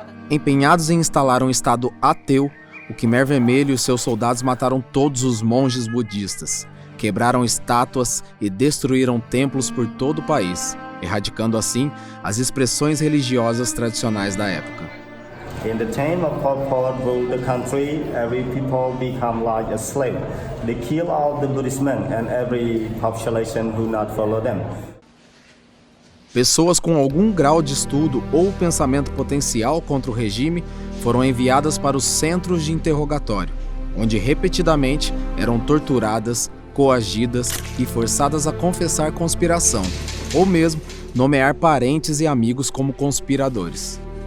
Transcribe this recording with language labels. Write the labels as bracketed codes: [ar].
[pt] Empenhados em instalar um estado ateu, o Khmer Vermelho e seus soldados mataram todos os monges budistas, quebraram estátuas e destruíram templos por todo o país, erradicando assim as expressões religiosas tradicionais da época. [en] In the time of Pol Pot ruled the country, every people become like a slave. They kill all the Buddhist men and every population who not follow them. [pt] Pessoas com algum grau de estudo ou pensamento potencial contra o regime foram enviadas para os centros de interrogatório, onde repetidamente eram torturadas, coagidas e forçadas a confessar conspiração, ou mesmo nomear parentes e amigos como conspiradores.